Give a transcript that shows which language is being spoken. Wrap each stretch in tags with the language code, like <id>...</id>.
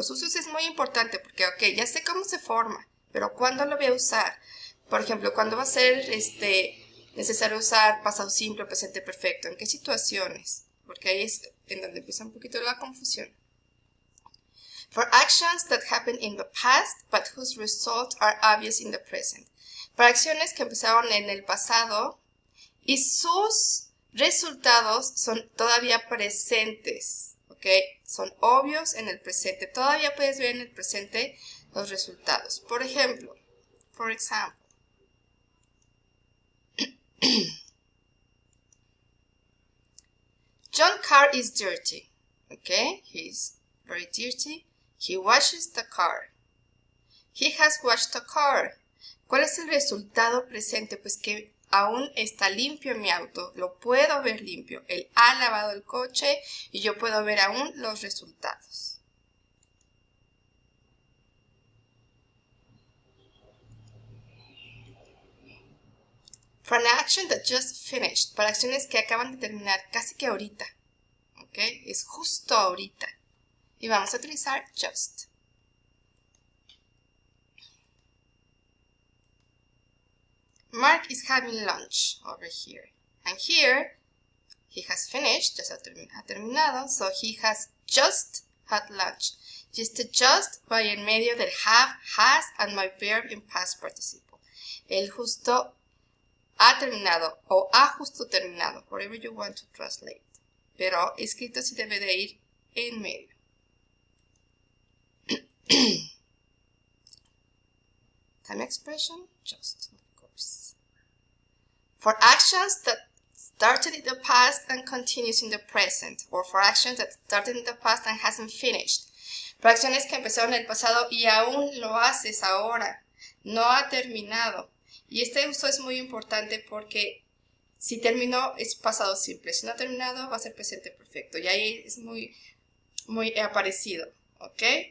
<es>Los usos es muy importante porque, ok, ya sé cómo se forma. Pero ¿cuándo lo voy a usar? Por ejemplo, ¿cuándo va a ser necesario usar pasado simple o presente perfecto? ¿En qué situaciones? Porque ahí es en donde empieza un poquito la confusión.</es> <en>For actions that happened in the past, but whose results are obvious in the present.</en> <es>Para acciones que empezaron en el pasado y sus resultados son todavía presentes. ¿Ok? Son obvios en el presente. Todavía puedes ver en el presente los resultados. Por ejemplo,</es> <en>John's car is dirty. Okay, he's very dirty. He washes the car. He has washed the car.</en> <es>¿Cuál es el resultado presente? Pues que aún está limpio mi auto. Lo puedo ver limpio. Él ha lavado el coche y yo puedo ver aún los resultados.</es> <en>For an action that just finished.</en> <es>Para acciones que acaban de terminar casi que ahorita. ¿Ok? Es justo ahorita. Y vamos a utilizar just.</es> <en>Mark is having lunch over here. And here, he has finished,</en> <es>ya ha terminado,</es> <en>so he has just had lunch.</en> <es>Y este just va en medio del have, has,</es> <en>and my verb in past participle.</en> <es>El justo ha terminado o ha justo terminado,</es> <en>whatever you want to translate.</en> <es>Pero escrito sí debe de ir en medio.</es> <en>Time expression, just, of course. For actions that started in the past and continues in the present, or for actions that started in the past and hasn't finished.</en> <es>Para acciones que empezaron en el pasado y aún lo haces ahora, no ha terminado. Y este uso es muy importante porque si terminó es pasado simple. Si no ha terminado va a ser presente perfecto. Y ahí es muy parecido. ¿Ok?</es>